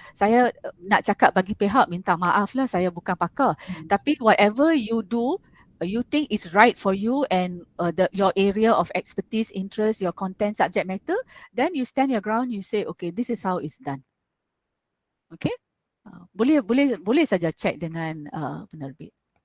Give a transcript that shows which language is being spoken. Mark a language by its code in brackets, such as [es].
[ms] Saya nak cakap bagi pihak, minta maaf lah, saya bukan pakar. Tapi [en] whatever you do, you think it's right for you and your area of expertise, interest, your content, subject matter, then you stand your ground, you say, okay, this is how it's done. [ms] Okay, boleh saja cek dengan penerbit.